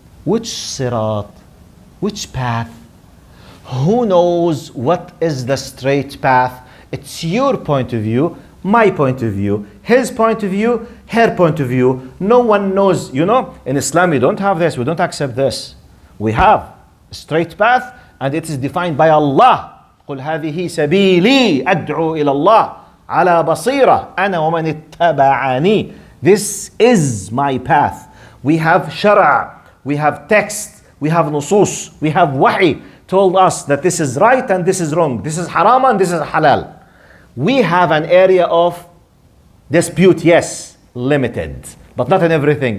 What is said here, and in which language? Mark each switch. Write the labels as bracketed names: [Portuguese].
[English] Which sirat? Which path? Who knows what is the straight path? It's your point of view, my point of view, his point of view, her point of view. No one knows. You know, in Islam we don't have this, we don't accept this. We have a straight path and it is defined by Allah. [Arabic] قل هذه سبيلي أدعو إلى الله على بصيرة أنا ومن اتبعني. [English] This is my path. We have shara', we have text, we have nusus, we have wahi told us that this is right and this is wrong. This is haram and this is halal. We have an area of dispute, yes, limited, but not in everything.